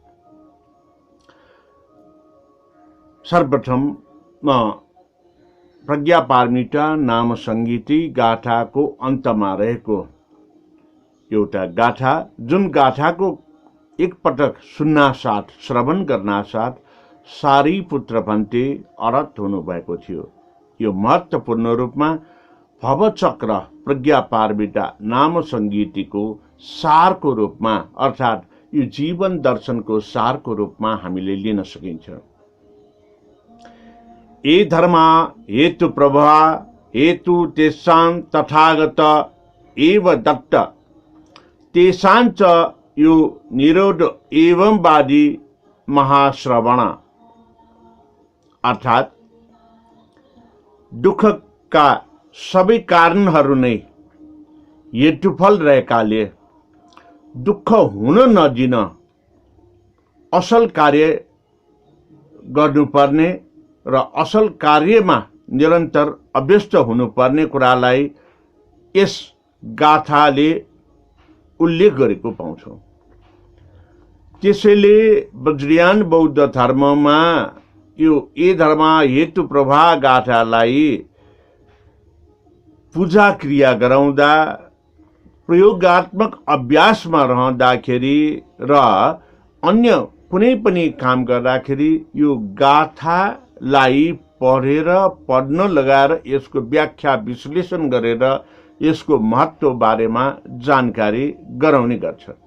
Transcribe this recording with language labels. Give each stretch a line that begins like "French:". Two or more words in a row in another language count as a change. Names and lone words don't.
Nepali: सर्वप्रथम म प्रज्ञा पारमिता नाम संगीति गाथाको अन्तमा रहेको एउटा गाथा जुन गाथाको एकपटक सुन्नासाथ श्रवण गर्नासाथ सारीपुत्र भन्ते अरहत हुनुभएको थियो। यो महत्त्वपूर्ण रूपमा भवचक्र प्रज्ञा पारमिता नाम संगीतिको सारको रूपमा अर्थात यो जीवन दर्शनको सारको रूपमा हामीले लिन सकिन्छ।
Sanskrit: ए धर्मा हेतु प्रभा हेतु तेषां तथागत एव दत्त तेषांच यो निरोध एवं वादी महाश्रवण अर्थात
Nepali: दुःखका सबै कारणहरू नै हेतुफल रहेकाले दुःख हुन नदिन असल कार्य गर्नुपर्ने र असल कार्यमा निरन्तर अभ्यस्त हुनुपर्ने कुरालाई यस गाथाले उल्लेख गरेको पाउँछौं। त्यसैले बज्रियान बौद्ध धर्ममा यो
Sanskrit: ए धर्म हेतु प्रभा
Nepali: गाथालाई पूजा क्रिया गराउँदा प्रयोगात्मक अभ्यासमा रहँदाखेरि र अन्य कुनै पनि काम गर्दाखेरि यो गाथालाई पढेर पढ्न लगाएर यसको व्याख्या विश्लेषण गरेर यसको महत्त्व बारेमा जानकारी गराउने गर्छ।